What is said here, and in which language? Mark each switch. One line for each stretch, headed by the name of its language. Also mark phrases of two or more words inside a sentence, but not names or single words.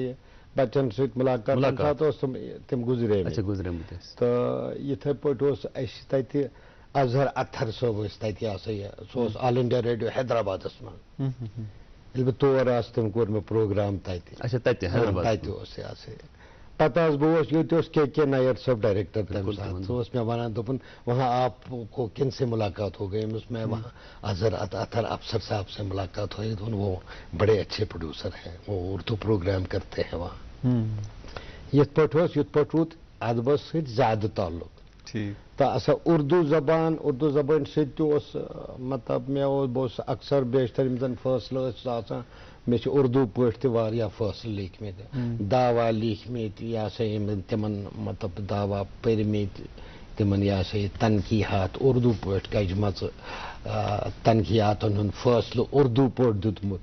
Kashmiri: یہِ بچن سۭتۍ مُلاقات تَمہِ ساتہٕ اوس تِم گُزریمٕتۍ تہٕ یِتھٕے پٲٹھۍ اوس اَسہِ تَتہِ اظہر اختر صٲب ٲسۍ تَتہِ یہِ ہسا یہِ سُہ اوس آل انڈیا ریڈیو حیدرآبادس منٛز ییٚلہِ بہٕ تور آس تٔمۍ کوٚر مےٚ پروگرام تَتہِ اوس یہِ ہسا یہِ پتہٕ آس بہٕ اوس ییٚتہِ اوس کے نیر صٲب ڈائریکٹر تَمہِ ساتہٕ سُہ اوس مےٚ وَنان دوٚپُن
Urdu: وہاں آپ کو کن سے ملاقات ہو گئی أمِس میں وہاں اظہر اختر افسر صاحب سے ملاقات ہوئی دوٚپُن وہ بڑے اچھے پروڈیوسر ہیں وہ اردو پروگرام کرتے ہیں وہاں
Kashmiri: یِتھ پٲٹھۍ اوس یِتھ پٲٹھۍ روٗد ادبس سۭتۍ زیادٕ تعلق تہٕ سۄ اردو زبٲنۍ سۭتۍ تہِ اوس مطلب مےٚ اوس بہٕ اوسُس اکثر بیشتر یِم زن فٲصلہٕ ٲسۍ آسان مےٚ چھِ اردو پٲٹھۍ تہِ واریاہ فٲصلہٕ لیکھمٕتۍ دعوا لیکھمٕتۍ یہِ ہسا یِمن تِمن مطلب دعوا پٔرمٕتۍ تِمن یہِ ہسا یہِ تنقیٖحات اردو پٲٹھۍ کجمژٕ تنقیٖحاتن ہُنٛد فٲصلہٕ اردو پٲٹھۍ دیُتمُت